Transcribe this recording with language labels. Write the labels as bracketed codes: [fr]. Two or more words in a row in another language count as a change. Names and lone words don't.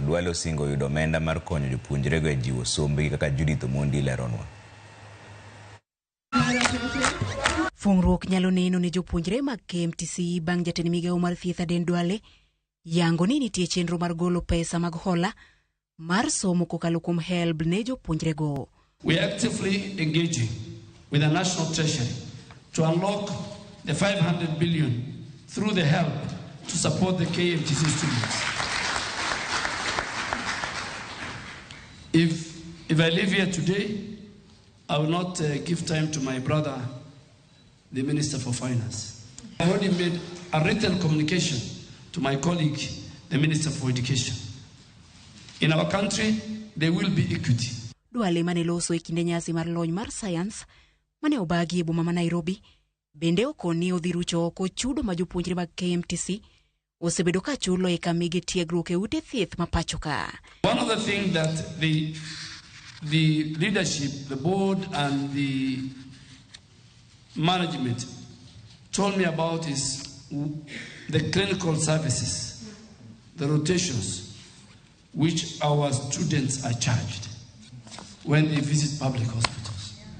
[luo] DUALE osingo yudo omenda mar konyo jopuonjre go e jiwo sombgi kaka Jopuonjre leronwa. Fungruok nyalo neno ni jopuonjre mag KMTC bang' jatend migao mar thieth DUALE yango ni nitie chenro mar golo pesa mag hola mar somo kokalo kuom HELB ne jopuonjre go. [en] We are actively engaging with the National Treasury to unlock the 500 billion through the HELB to support the KMTC students. If I live here today, I will not give time to my brother, the Minister for Finance. I already made a written communication to my colleague, the Minister for Education. In our country, there will be equity. [luo] DUALE mane loso e kinde nyasi mar lony mar science mane obagi e boma ma Nairobi bende okoni odhi rucho oko chudo ma jopuonjre mag KMTC osebedo ka chulo e kamige tiegruok e ute thieth ma pacho ka. [en] One of the things that the leadership, the board and the management told me about is the clinical services, the rotations which our students are charged when they visit public hospitals.